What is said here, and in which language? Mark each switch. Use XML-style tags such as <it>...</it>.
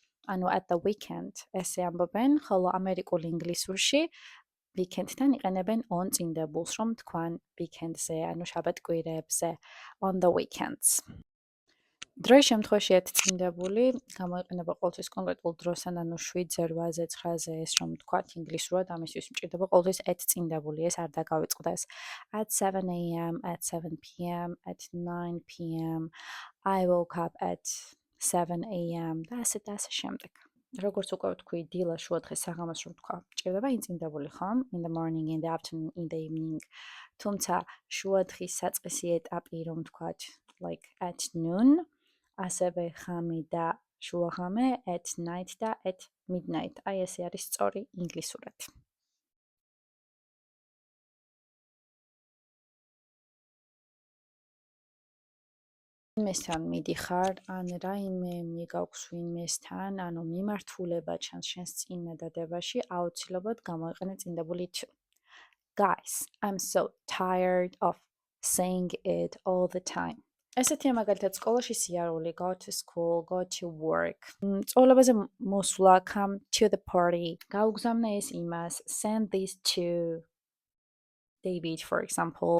<ka>ანუ at the weekend ესე ამბობენ, ხოლო ამერიკულ ინგლისურში weekend-თან იყენებენ on წინდებულს, რომ თქვან weekend-ზე, ანუ შაბათ-კვირებზე,</ka> <en>on the weekends.</en> <ka>დროის შემთხვევაში ერთ წინდებული გამოიყენება ყოველთვის კონკრეტულ დროსთან, ანუ 7-ზე, 8-ზე, 9-ზე, ეს რომ თქვათ ინგლისურად, ამისთვის მჭირდება ყოველთვის ერთ წინდებული, ეს არ დაგავიწყდეს.</ka> <en>At 7 a.m., at 7 p.m., at 9 p.m. I woke up at 7 a.m.</en> <ka>და ასე შემდეგ. როგორც უკვე ვთქვი, დილა შუადღეს საღამოს რომ თქვა, ჭირდება ინწინდებული ხომ?</ka> <en>In the morning, in the afternoon, in the evening.</en> <ka>თუმცა შუადღის საწყისი ეტაპი რომ ვთქვათ,</ka> <en>like at noon,</en> <ka>ასევე ღამე და შუაღამე,</ka> <en>at night</en> <ka>და</ka> <en>at midnight.</en> <ka>აი ესე არის სწორი ინგლისურად. მესთან მიდიხარ, ან რაიმე მიგაქვს ვინმესთან, ანუ მიმართულება ჩანს შენს წინადადებაში, აუცილებლად გამოიყენე წინდებული to.</ka> <en>Guys, I'm so tired of saying it all the time.</en> <ka>ესეთია მაგალითად სკოლაში სიარული,</ka> <en>go to school, go to work.</en> <ka>სწავლებაზე მოსვლა,</ka> <en>come to the party.</en> <ka>გაუგზავნე ეს იმას,</ka> <en>send this to David, for example.</en>